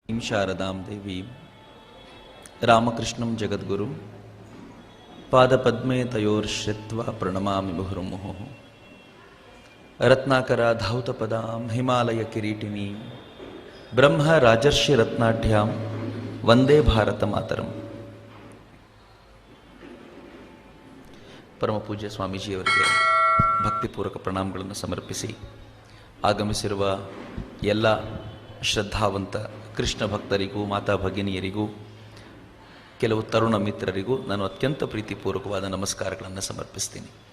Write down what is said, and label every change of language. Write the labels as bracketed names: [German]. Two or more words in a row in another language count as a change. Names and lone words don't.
[Sanskrit] देवीं शारदां देवीं रामकृष्णं जगद्गुरुं पादपद्मे तयोर्श्रित्वा प्रणमामि मुहुर्मुहुः। रत्नाकराधौतपदां हिमालयकिरीटिनीं ब्रह्म राजर्षि रत्नाढ्यां ವಂದೇ ಭಾರತ ಮಾತರಂ. [Kannada] ಪರಮ ಪೂಜ್ಯ ಸ್ವಾಮೀಜಿಯವರಿಗೆ ಭಕ್ತಿಪೂರ್ವಕ ಪ್ರಣಾಮಗಳನ್ನು ಸಮರ್ಪಿಸಿ ಆಗಮಿಸಿರುವ ಎಲ್ಲ ಶ್ರದ್ಧಾವಂತ ಕೃಷ್ಣ ಭಕ್ತರಿಗೂ ಮಾತಾ ಭಗಿನಿಯರಿಗೂ ಕೆಲವು ತರುಣ ಮಿತ್ರರಿಗೂ ನಾನು ಅತ್ಯಂತ ಪ್ರೀತಿಪೂರ್ವಕವಾದ ನಮಸ್ಕಾರಗಳನ್ನು ಸಮರ್ಪಿಸ್ತೀನಿ.